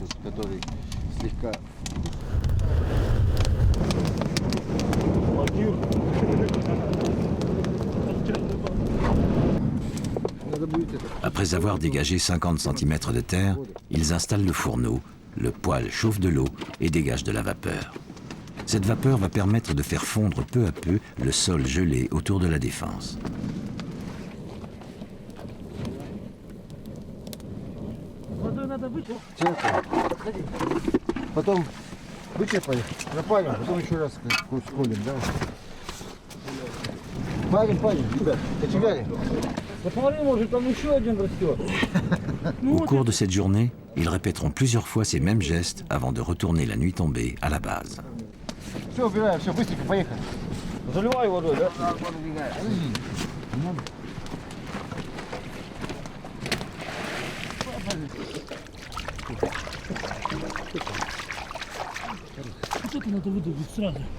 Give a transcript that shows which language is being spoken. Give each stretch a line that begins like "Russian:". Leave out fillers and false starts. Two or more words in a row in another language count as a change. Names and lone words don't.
French: Après avoir dégagé 50 cm de terre, ils installent le fourneau, le poêle chauffe de l'eau et dégage de la vapeur. Cette vapeur va permettre de faire fondre peu à peu le sol gelé autour de la défense.
Russian: Потом вычерпали, напалим, потом еще раз сколем, да? Палим, ребят, кочегарим. Посмотри, может там еще один растет.
French: Au cours de cette journée, ils répéteront plusieurs fois ces mêmes gestes avant de retourner la nuit tombée à la base.
Russian: Все, убираем, все, быстренько, поехали. Заливай водой, да? Вот это надо выдавить сразу.